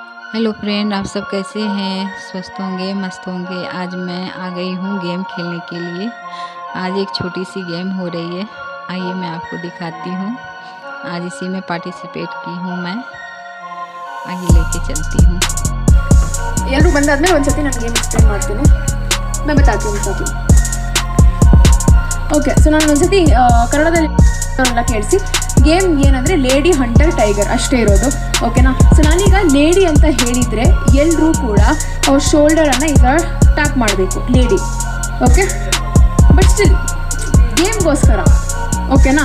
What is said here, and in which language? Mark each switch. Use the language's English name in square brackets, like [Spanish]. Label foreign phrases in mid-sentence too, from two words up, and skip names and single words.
[English] hello friend, [Hindi] आप सब कैसे हैं? स्वस्थ होंगे, मस्त होंगे। आज मैं आ गई हूँ गेम खेलने के लिए। आज एक छोटी सी गेम हो रही है, आइए मैं आपको दिखाती हूँ। आज इसी में पार्टिसिपेट की हूँ मैं, आगे लेके चलती हूँ। [Kannada] ಎಲ್ಲರೂ ಬಂದಾದ್ಮೇಲೆ ಒಂದ್ಸತಿ ನಾನು [English] game explain [Kannada] ಮಾಡ್ತೀನಿ. [Hindi] मैं बताती हूँ ಓಕೆ. [Kannada] ಸೊ ನಾನು ಒಂದ್ಸತಿ ಕನ್ನಡದಲ್ಲಿ ಕೇಳಿಸಿ. ಗೇಮ್ ಏನಂದರೆ [English] lady hunter tiger [Kannada] ಅಷ್ಟೇ ಇರೋದು, ಓಕೆನಾ? ಸೊ ನಾನೀಗ ಲೇಡಿ ಅಂತ ಹೇಳಿದರೆ ಎಲ್ಲರೂ ಕೂಡ ಅವ್ರ ಶೋಲ್ಡರನ್ನು ಈಗ ಟ್ಯಾಪ್ ಮಾಡಬೇಕು, ಲೇಡಿ. [English] okay, but still [Kannada] ಗೇಮ್ಗೋಸ್ಕರ, ಓಕೆನಾ?